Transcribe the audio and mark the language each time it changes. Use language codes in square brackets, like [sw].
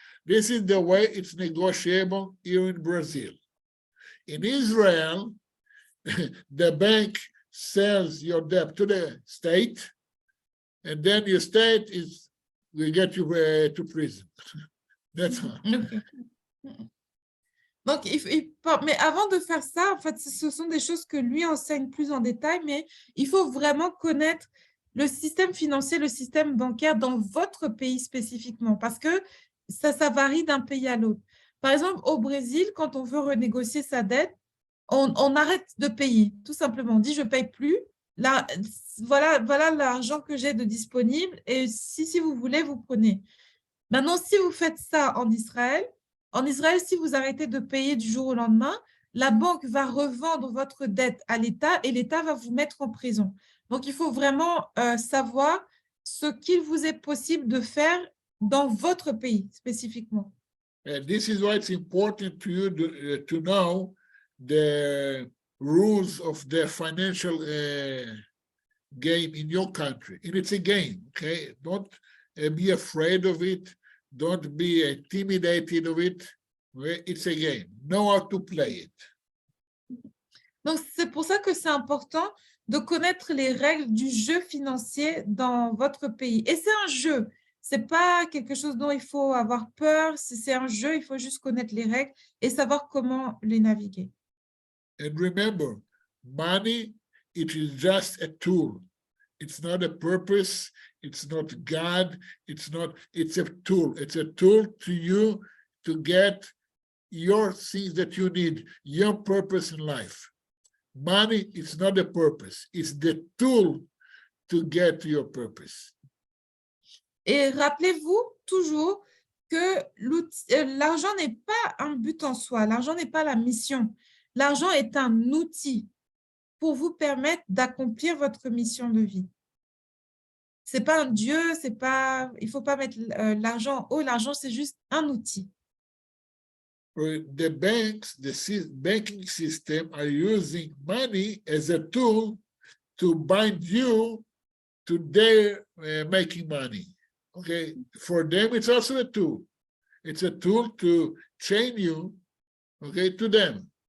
[en] This is the way it's negotiable here in Brazil. In Israel, the bank sells your debt to the state, and then your state will get you to prison. That's all. Okay. [fr] Donc, mais avant de faire ça, en fait, ce sont des choses que lui enseigne plus en détail, mais il faut vraiment connaître le système financier, le système bancaire dans votre pays spécifiquement, parce que ça varie d'un pays à l'autre. Par exemple, au Brésil, quand on veut renégocier sa dette, on arrête de payer, tout simplement. On dit, je ne paye plus, voilà l'argent que j'ai de disponible et si vous voulez, vous prenez. Maintenant, si vous faites ça en Israël, si vous arrêtez de payer du jour au lendemain, la banque va revendre votre dette à l'État et l'État va vous mettre en prison. Donc, il faut vraiment savoir ce qu'il vous est possible de faire dans votre pays spécifiquement. [en] And this is why it's important to you to know the rules of the financial game in your country. And it's a game, okay? Don't be afraid of it. Don't be intimidated of it. Okay? It's a game. Know how to play it. [fr] Donc, c'est pour ça que c'est important de connaître les règles du jeu financier dans votre pays. Et c'est un jeu. Ce n'est pas quelque chose dont il faut avoir peur. C'est un jeu, il faut juste connaître les règles et savoir comment les naviguer. [en] And remember, money, it is just a tool. It's not a purpose. It's not God. It's a tool. It's a tool to you to get your things that you need, your purpose in life. Money is not a purpose. It's the tool to get to your purpose. [fr] Et rappelez-vous toujours que l'argent n'est pas un but en soi. L'argent n'est pas la mission. L'argent est un outil pour vous permettre d'accomplir votre mission de vie. Ce n'est pas un Dieu, il ne faut pas mettre l'argent haut. L'argent, c'est juste un outil. [en] The banks, the banking system are using money as a tool to bind you to their making money. Okay, for them, it's also a tool. It's a tool to chain you, okay, to them.